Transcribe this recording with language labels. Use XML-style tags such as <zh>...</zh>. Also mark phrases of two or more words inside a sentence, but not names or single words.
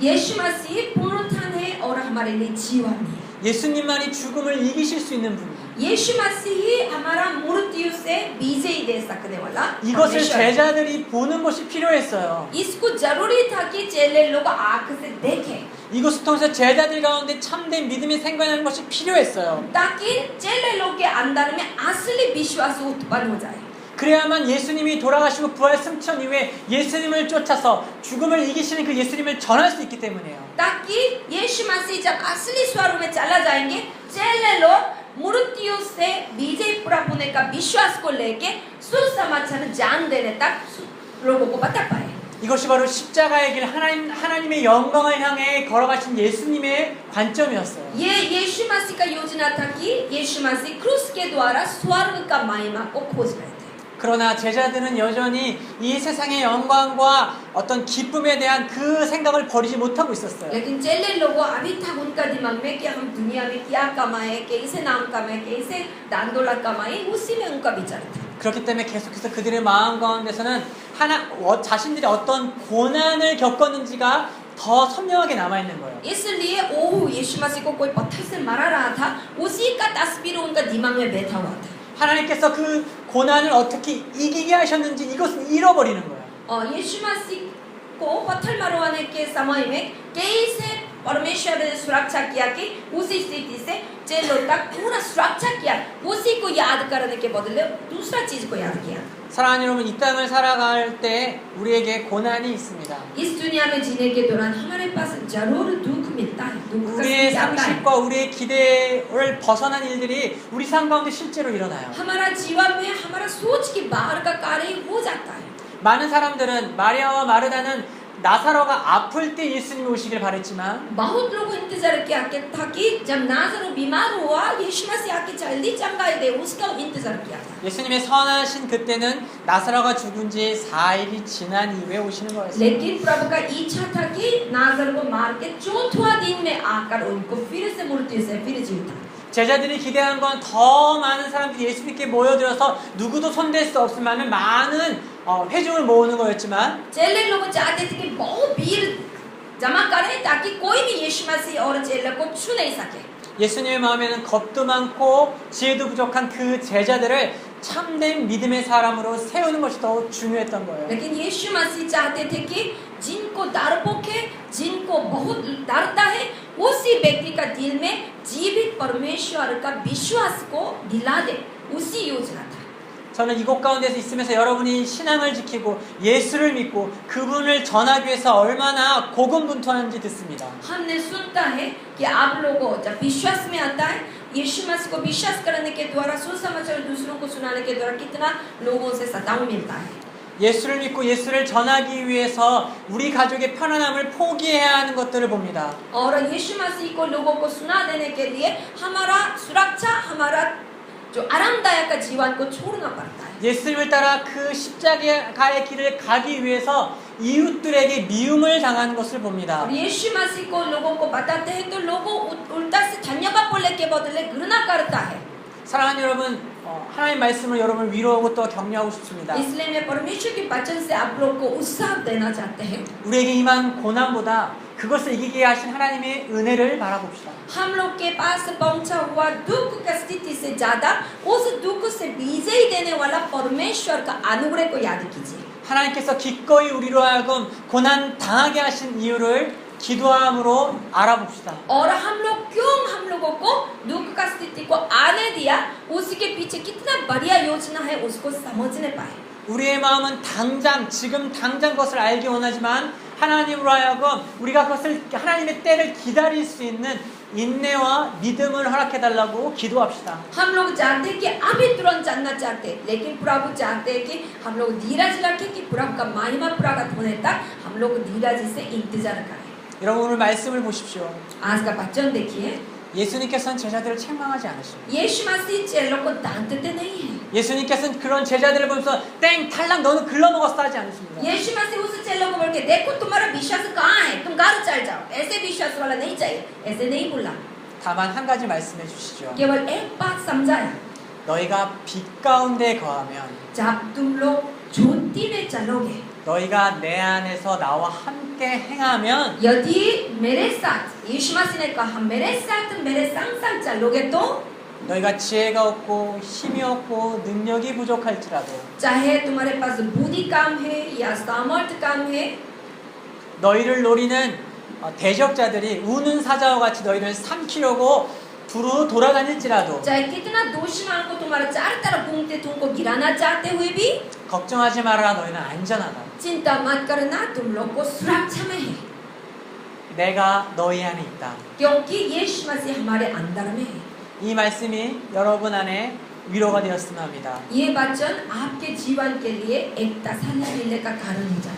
<hi>यीशु मसीह पुनरुत्थान है और हमारे लिए जीवन है।</hi> <ko>예수님만이 죽음을 이기실 수 있는 분입니다.</ko> <hi>यीशु मसीह ही हमारा मूर्तियों से विजयी दे सकने वाला</hi> <ko>이것을</ko> <hi>परमेश्वर है।</hi> <ko>제자들이 보는 것이 필요했어요.</ko> <hi>इसको जरूरी था कि चेले लोग आंख से देखें</hi> <ko>이것을 통해서 제자들 가운데 참된 믿음이 생겨나는 것이 필요했어요.</ko> <hi>ताकि चेले लोग के अंदर में असली विश्वास उत्पन्न हो जाए।</hi> <ko>그래야만 예수님이 돌아가시고 부활 승천 이후에 예수님을 쫓아서 죽음을 이기시는 그 예수님을 전할 수 있기 때문이에요.</ko> <hi>ताकि यीशु मसीह जब असली स्वरूप में चला जाएंगे चेले लोग मूर्तियों से विजय प्राप्त होने का विश्वास को लेके सुसमाचार जान देने तक लोगों को बता पाए।</hi> <ko>이것이 바로 십자가의 길 하나님의 영광을 향해 걸어가신 예수님의 관점이었어요.</ko> <hi>ये यीशु मसीह का योजना था कि यीशु मसीह क्रूस के द्वारा स्वर्ग का महिमा को खोज रहे थे।</hi> <ko>그러나 제자들은 여전히 이 세상의 영광과 어떤 기쁨에 대한 그 생각을 버리지 못하고 있었어요.</ko> <hi>लेकिन चेले लोगों अभी तक उनका दिमाग में कि हम दुनिया में क्या कमाए, कैसे नाम कमाए, कैसे दान दौलत कमाए, उसी में उनका विचार था।</hi> <ko>그렇기 때문에 계속해서 그들의 마음 가운데서는 자신들이 어떤 고난을 겪었는지가 더 선명하게 남아있는 거예요.</ko> <hi>इसलिए ओह यीशु मसीह को कोई पत्थर से मारा रहा था, उसी का तस्वीर उनका दिमाग में बैठा हुआ था।</hi> <ko>하나님께서 그 고난을 어떻게 이기게 하셨는지 이것은 잃어버리는 거예요.</ko> <hi>यीशु मसीह को पत्थर मरवाने के समय में कैसे परमेश्वर ने सुरक्षा किया कि उसी स्थिति से चेलों तक पूरा सुरक्षा किया, उसी को याद करने के बदले दूसरा चीज को याद किया।</hi> <ko>사랑하는 여러분, 이 땅을 살아갈 때 우리에게 고난이 있습니다.</ko> <hi>इस दुनिया में जीने के दौरान हमारे पास जरूर दुख मिलता है, दुख का</hi> <ko>우리의</ko> <hi>समय आता है।</hi> <ko>상식과 우리의 기대를 벗어난 일들이 우리 삶 가운데 실제로 일어나요.</ko> <hi>हमारा जीवन में हमारा सोच के बाहर का कार्य हो जाता है।</hi> <ko>많은 사람들은 마리아와 마르다는 나사로가 아플 때 예수님이 오시길 바랬지만</ko> <hi>बहुत लोग इंतजार किया था कि जब नाज़रो बीमार हुआ यीशु मसीह आके जल्दी चंगाई दे, उसका इंतजार किया था।</hi> <ko>예수님의 선하신 그때는 나사로가 죽은 지 4일이 지난 이후에 오시는 거였어요.</ko> <hi>लेकिन प्रभु का इच्छा था कि नाज़रो को मार के चौथा दिन में आकर उनको फिर से मृत्यु से फिर जीवित।</hi> <ko>제자들이 기대한 건 더 많은 사람들이 예수님께 모여들어서 누구도 손댈 수 없을 만한 많은 회중을 모으는 거였지만</ko> <hi>चेले लोग चाहते थे कि बहुत भीड़ जमा करें ताकि कोई भी यीशु मसीह और चेले को छू नहीं सके।</hi> <ko>예수님의 마음에는 겁도 많고 지혜도 부족한 그 제자들을 참된 믿음의 사람으로 세우는 것이 더 중요했던 거예요.</ko> <hi>लेकिन यीशु मसीह चाहते थे कि जिनको डरपोक है, जिनको बहुत डरता है, उसी व्यक्ति का दिल में जीवित परमेश्वर का विश्वास को दिला दे, उसी योजना था।</hi> <ko>저는 이곳 가운데서 있으면서 여러분이 신앙을 지키고 예수를 믿고 그분을 전하기 위해서 얼마나 고군분투하는지 듣습니다.</ko> <hi>हमने सुनता है कि आप लोगों जब विश्वास में आता है, यीशु मसीह को विश्वास करने के द्वारा सुसमाचार दूसरों को सुनाने के द्वारा कितना लोगों से सताव मिलता है।</hi> <ko>예수를 믿고 예수를 전하기 위해서 우리 가족의 편안함을 포기해야 하는 것들을 봅니다.</ko> <hi>और यीशु मसीह को लोगों को सुना देने के लिए हमारा सुरक्षा, हमारा जो आरामदायक जीवन को छोड़ना पड़ता है।</hi> <ko>예수님을 따라 그 십자가의 길을 가기 위해서 이웃들에게 미움을 당하는 것을 봅니다.</ko> <hi>और यीशु मसीह को लोगों को बताते हैं तो लोगों उल्टा से धन्यवाद बोलने के बदले घृणा करता है।</hi> <ko>사랑하는 여러분, 하나님 말씀을 여러분을 위로하고 또 격려하고 싶습니다.</ko> <hi>इसलिए मैं परमेश्वर के वचन से आप लोग को उत्साह देना चाहते हैं।</hi> <ko>우리에게 임한 고난보다 그것을 이기게 하신 하나님의 은혜를 바라봅시다.</ko> <hi>हम लोग के पास पहुंचा हुआ दुख का स्थिति से ज्यादा उस दुख से विजय देने वाला परमेश्वर का अनुग्रह को याद कीजिए।</hi> <ko>하나님께서 기꺼이 우리로 하여금 고난 당하게 하신 이유를 기도함으로 알아봅시다.</ko> <hi>और हम लोगों को दुख का स्थिति को आने दिया, उसके पीछे कितना बढ़िया योजना है उसको समझने पाए।</hi> <ko>우리의 마음은 지금 당장 것을 알기 원하지만 하나님으로 하여금 우리가 그것을 하나님의 때를 기다릴 수 있는 인내와 믿음을 허락해달라고 기도합시다.</ko> <hi>हम लोग जानते हैं कि अभी तुरंत जानना चाहते हैं, लेकिन प्रभु चाहते हैं कि हम लोग धीरज रखें कि प्रभु का महिमा प्रकट होने तक हम लोग धीरज से इंतजार करें।</hi> <ko>여러분 오늘 말씀을 보십시오.</ko> <hi>आज का वचन देखिए।</hi> <ko>예수님께서는 제자들을 책망하지 않으십니다.</ko> <hi>यीशु मसीह चेलों को डांटते नहीं है।</hi> <ko>예수님께서는 그런 제자들을 보면서 땡 탈락 너는 글러먹었어 하지 않으십니다.</ko> <hi>यीशु मसीह उस चेलों को बोल के देखो तुम्हारा विश्वास कहाँ है, तुम घर चल जाओ, ऐसे विश्वास वाला नहीं चाहिए, ऐसे नहीं बोला।</hi> <ko>다만 한 가지 말씀해 주시죠.</ko> <hi>केवल एक बात समझाया,</hi> <ko>너희가 빛 가운데 거하면</ko> <hi>जब तुम लोग ज्योति में चलोगे,</hi> <ko>너희가 내 안에서 나와 함께 행하면</ko> <hi>यदि मेरे साथ, यीशु मसीह ने कहा मेरे साथ मेरे संग संग चलोगे तो</hi> <ko>너희가 지혜가 없고 힘이 없고 능력이 부족할지라도</ko> <hi>चाहे तुम्हारे पास बुद्धि काम है या सामर्थ्य काम है,</hi> <ko>너희를 노리는 대적자들이 우는 사자와 같이 너희를 삼키려고 두루 돌아다닐지라도</ko> <hi>चाहे कितना दुश्मन को तुम्हारा चार तरफ घूमते तुमको गिराना चाहते हुए भी</hi> <ko>걱정하지 마라. 너희는 안전하다.</ko> <hi>चिंता मत करना, तुम लोग को सुरक्षा में है,</hi> <ko>내가 너희 안에 있다.</ko> <hi>क्योंकि यीशु मसीह हमारे अंदर में है।</hi> <ko>이 말씀이 여러분 안에 위로가 되었으면 합니다.</ko> <hi>ये वचन आपके जीवन के लिए एक तसल्ली मिलने का कारण हो जाए।</hi>